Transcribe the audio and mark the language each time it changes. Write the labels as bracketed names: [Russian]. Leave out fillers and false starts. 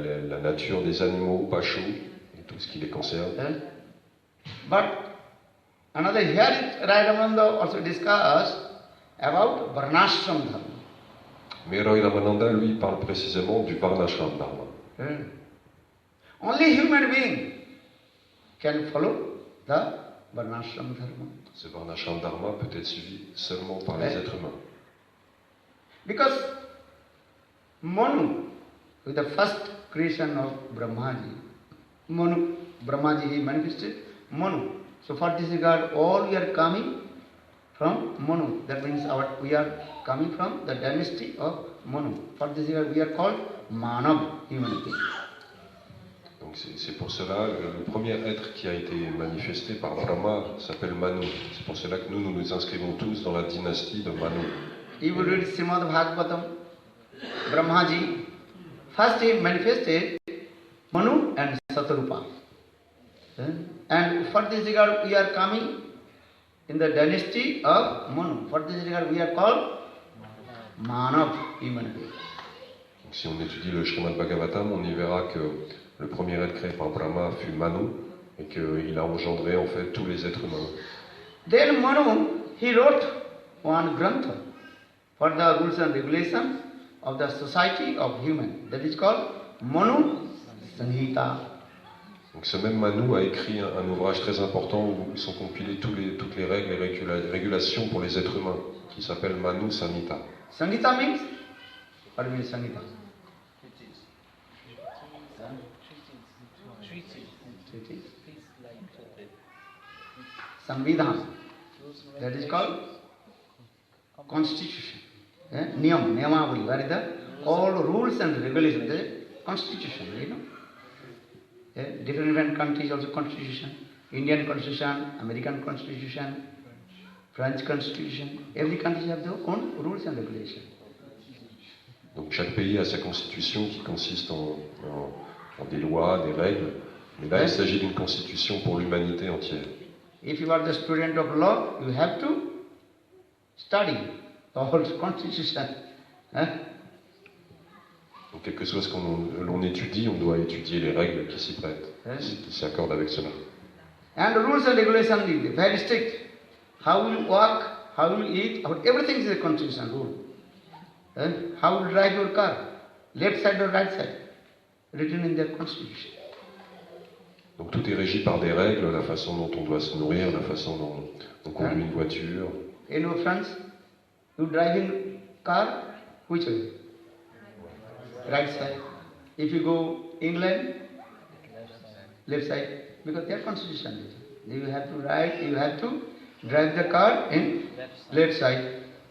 [French] La nature des animaux, Pashu, et tout ce qui les concerne. [English] But another here Rai Ramananda also discussed about Varnashram dharma. [French] Mais Rai Ramananda, lui, parle précisément du Varnashram dharma. [English] Only human being can follow the Varnashram Dharma. [French] Ce Varnashram Dharma peut être suivi seulement par les êtres humains. [English] Because Manu, with the first creation of Brahmaji, Brahmaji he manifested Manu. So for this regard, all we are coming from Manu. That means we are coming from the dynasty of Manu. For this regard, we are called Manav, human being. [French] Donc c'est pour cela, le premier être qui a été manifesté par Brahma s'appelle Manu. C'est pour cela que nous nous inscrivons tous dans la dynastie de Manu. [English] If you read Srimad Bhagavatam, Brahmaji, first he manifested Manu and Satarupa. And for this regard, we are coming in the dynasty of Manu. For this regard, we are called Manav, human being. [French] Donc, si on étudie le Srimad Bhagavatam, on y verra que le premier être créé par Brahma fut Manu et qu'il a engendré en fait tous les êtres humains. [English] Then Manu, he wrote one grantha for the rules and regulations of the society of human. That is called Manu Sanhita. [French] Donc ce même Manu a écrit un ouvrage très important où sont compilées toutes les règles et régulations pour les êtres humains, qui s'appelle Manu Samhita. [English] Sanhita means? What means Sanhita? Treaty. [Hindi] Samvidhan. [English] That is called constitution. Niyamavali. Where is the all rules and regulations? The constitution, you know. Different countries also constitution. Indian constitution, American constitution, French constitution. Every country have their own rules and regulations. [French] Donc chaque pays a sa constitution qui consiste en des lois, des règles. Mais là, il s'agit d'une constitution pour l'humanité entière. [English] If you are the student of law, you have to study the whole constitution. [French] Donc, quel que soit ce l'on étudie, on doit étudier les règles qui s'y prêtent, qui s'accordent avec cela. [English] And the rules and regulations are very strict. How you walk, how you eat, everything is a constitution rule. How you drive your car, left side or right side, written in their constitution. [French] Donc tout est régi par des règles, la façon dont on doit se nourrir, la façon dont on conduit une voiture. [English] In your France, you driving car, which way? Right side. If you go England, left side, because their constitution is. You have to drive the car in left side.